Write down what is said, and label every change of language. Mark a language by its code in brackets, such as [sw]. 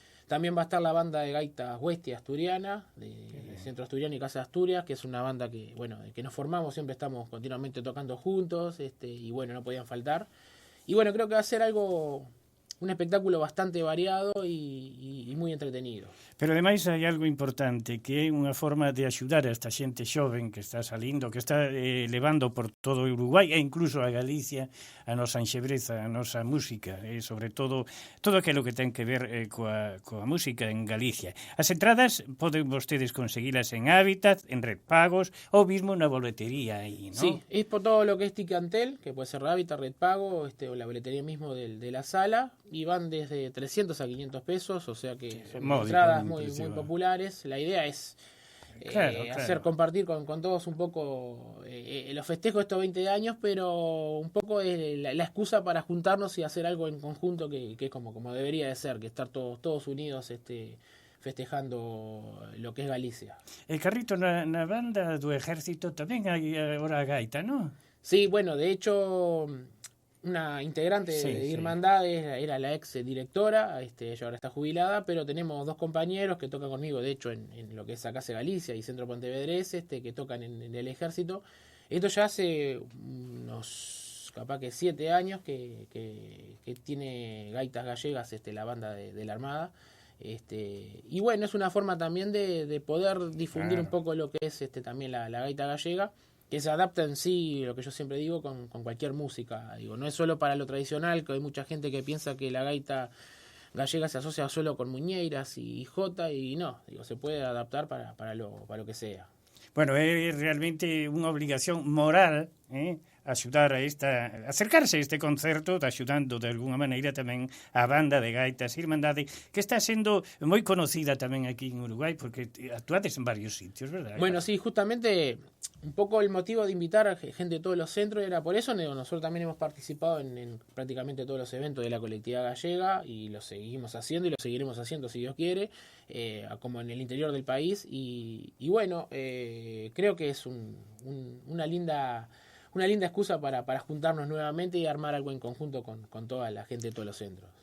[es] También va a estar la banda de gaitas Huestia Asturiana, de Centro Asturiano y Casa de Asturias, que es una banda que nos formamos, siempre estamos continuamente tocando juntos, y bueno, no podían faltar. Y bueno, creo que va a ser un espectáculo bastante variado y muy entretenido. [gl] Pero ademais hai algo importante, que é unha forma de axudar a esta xente xoven que está salindo, que está levando por todo o Uruguai e incluso a Galicia a nosa enxebreza, a nosa música, e sobre todo aquilo que ten que ver coa música en Galicia. As entradas poden vostedes conseguilas en Hábitat, en Red Pagos ou mesmo na boletería aí, ¿no? [es] Sí, es por todo lo que es Ticantel, que puede ser Hábitat, Red Pago, o la boletería mismo de la sala, y van desde 300 a 500 pesos, o sea que son entradas muy populares. La idea es compartir con todos un poco los festejos de estos 20 años, pero un poco es la excusa para juntarnos y hacer algo en conjunto que es como debería de ser, que estar todos unidos festejando lo que es Galicia. [gl] El Carrito, na banda do Ejército tamén hai agora a gaita, ¿no? [es] Sí, bueno, de hecho una integrante de Irmandades era la ex directora, ella ahora está jubilada, pero tenemos dos compañeros que tocan conmigo, de hecho, en lo que es Acá Galicia y Centro Pontevedrés, que tocan en el Ejército. Esto ya hace unos, capaz que 7 años que tiene gaitas gallegas la banda de la Armada. Y bueno, es una forma también de poder difundir un poco lo que es también la gaita gallega, que se adapta en sí, lo que yo siempre digo, con cualquier música. Digo, no es solo para lo tradicional, que hay mucha gente que piensa que la gaita gallega se asocia solo con muñeiras y jota, y no, digo, se puede adaptar para lo que sea. [gl] Bueno, é realmente unha obligación moral, axudar acercarse a este concerto, axudando de alguna maneira tamén a banda de gaitas Irmandade, que está sendo moi conocida tamén aquí en Uruguai, porque actuades en varios sitios, ¿verdad? [es] Bueno, sí, justamente un poco el motivo de invitar a gente de todos los centros era por eso. Nosotros también hemos participado en prácticamente todos los eventos de la colectividad gallega, y lo seguimos haciendo y lo seguiremos haciendo si Dios quiere, como en el interior del país, y bueno, creo que es una linda excusa para juntarnos nuevamente y armar algo en conjunto con toda la gente de todos los centros.